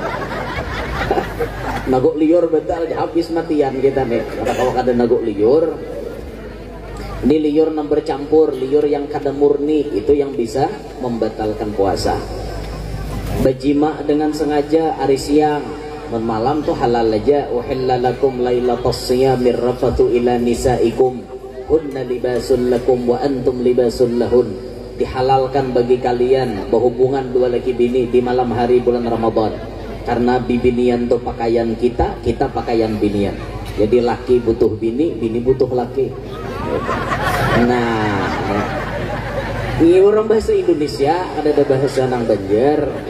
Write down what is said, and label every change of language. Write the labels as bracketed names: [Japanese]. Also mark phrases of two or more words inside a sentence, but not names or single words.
[Banjar] Naguk liur batal habis matian kita nih. Kalau kada naguk liur, ini liur yang bercampur, liur yang kada murni, itu yang bisa membatalkan puasa. Berjima dengan sengaja hari siang, malam tuh halal aja. [Arabic] أحل لكم ليلة الصيام الرفث إلى نسائكم هن لباس لكم وأنتم لباس لهن. [Indonesian] Dihalalkan bagi kalian berhubungan dua laki bini di malam hari bulan Ramadan. [Banjar] Karena bibinian tuh pakaian kita, kita pakaian binian. Jadi laki butuh bini, bini butuh laki. Nah, ini orang bahasa Indonesia, ada bahasa nang Banjar.